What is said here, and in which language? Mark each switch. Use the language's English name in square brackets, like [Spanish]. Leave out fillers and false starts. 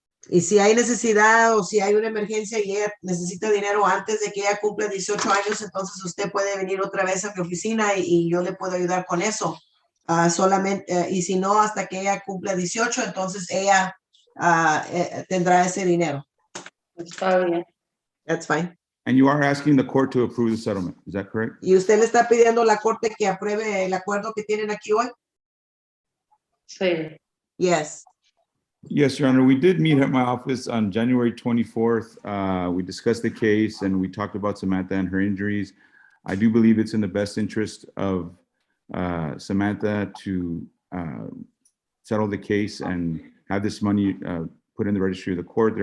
[Spanish] Y si hay necesidad o si hay una emergencia y ella necesita dinero antes de que ella cumpla 18 años, entonces usted puede venir otra vez a mi oficina y yo le puedo ayudar con eso. Solamente, y si no, hasta que ella cumpla 18, entonces ella tendrá ese dinero. Está bien. [English] That's fine. And you are asking the court to approve the settlement, is that correct? [Spanish] ¿Y usted le está pidiendo a la corte que apruebe el acuerdo que tienen aquí hoy? Sí. [English] Yes. Yes, Your Honor, we did meet at my office on January 24th. We discussed the case and we talked about Samantha and her injuries. I do believe it's in the best interest of Samantha to settle the case and have this money put in the registry of the court.